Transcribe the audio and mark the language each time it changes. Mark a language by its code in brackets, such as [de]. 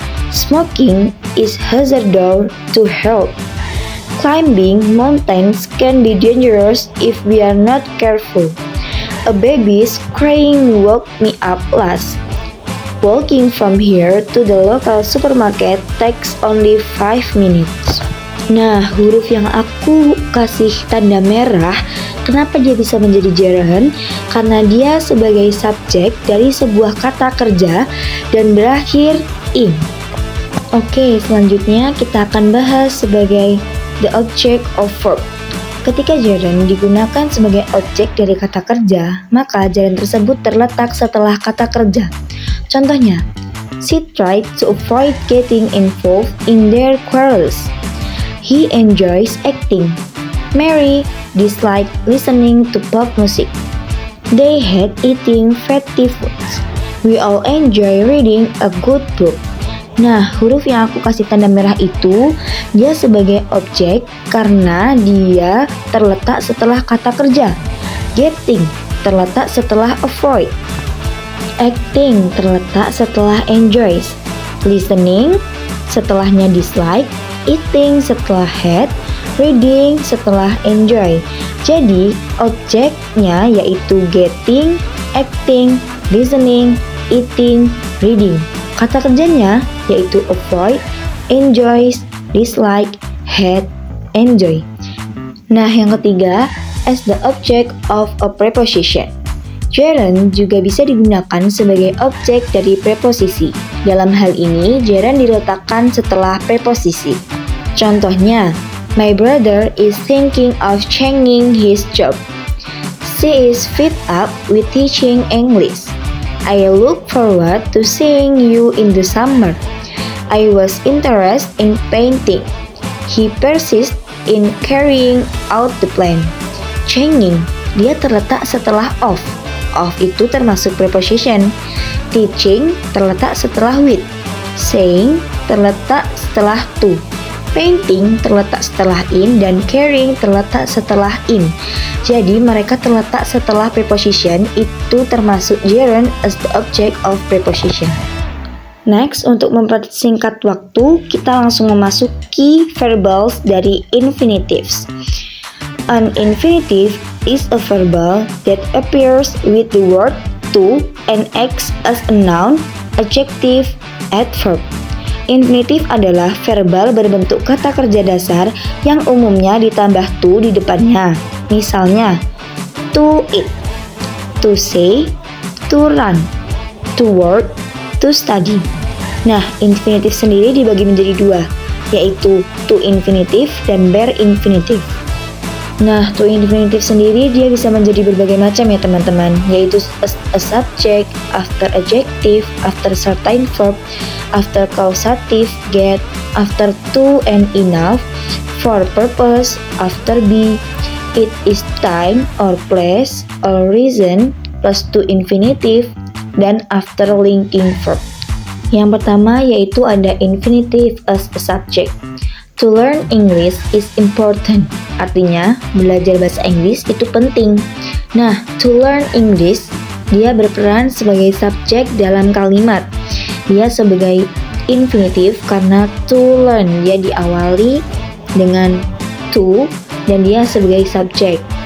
[en] Smoking is hazardous to health. Climbing mountains can be dangerous if we are not careful. A baby's crying woke me up last. Walking from here to the local supermarket takes only 5 minutes. [id] Nah, huruf yang aku kasih tanda merah, kenapa dia bisa menjadi gerund? Karena dia sebagai subjek dari sebuah kata kerja dan berakhir ing. Oke, selanjutnya kita akan bahas sebagai [en] the object of verb. [id] Ketika gerund digunakan sebagai objek dari kata kerja, maka gerund tersebut terletak setelah kata kerja. Contohnya, [en] she tried to avoid getting involved in their quarrels. He enjoys acting. Mary disliked listening to pop music. They hate eating fatty foods. We all enjoy reading a good book. [id] Nah, huruf yang aku kasih tanda merah itu, dia sebagai objek karena dia terletak setelah kata kerja. Getting terletak setelah avoid. Acting terletak setelah enjoys. Listening setelahnya dislike. Eating setelah hate. Reading setelah enjoy. Jadi objeknya yaitu getting, acting, listening, eating, reading. Kata kerjanya yaitu avoid, enjoys, dislike, hate, enjoy. Nah, yang ketiga, [en] as the object of a preposition. [id] Gerund juga bisa digunakan sebagai objek dari preposisi. Dalam hal ini, gerund diletakkan setelah preposisi. Contohnya, [en] my brother is thinking of changing his job. She is fed up with teaching English. I look forward to seeing you in the summer. I was interested in painting. He persists in carrying out the plan. [id] Changing, dia terletak setelah of. Of itu termasuk preposition. Teaching terletak setelah with. Saying terletak setelah to. Painting terletak setelah in dan carrying terletak setelah in. Jadi mereka terletak setelah preposition, itu termasuk gerund [en] as the object of preposition. [id] Next, untuk mempersingkat waktu, kita langsung memasuki verbals dari infinitives. [en] An infinitive is a verbal that appears with the word to and acts as a noun, adjective, adverb. [id] Infinitif adalah verbal berbentuk kata kerja dasar yang umumnya ditambah to di depannya. Misalnya, to eat, to say, to run, to work, to study. Nah, infinitif sendiri dibagi menjadi dua, yaitu to infinitive dan bare infinitive. Nah, to infinitive sendiri dia bisa menjadi berbagai macam ya teman-teman, yaitu [en] a subject, after adjective, after certain verb, after causative get, after to and enough, for purpose, after be, it is time or place or reason, plus to infinitive, [id] dan [en] after linking verb. [id] Yang pertama yaitu ada infinitive as a subject. [en] To learn English is important. [id] Artinya, belajar bahasa Inggris itu penting. Nah, [en] to learn English, [id] dia berperan sebagai subjek dalam kalimat. Dia sebagai infinitive karena to learn, dia diawali dengan to dan dia sebagai subjek.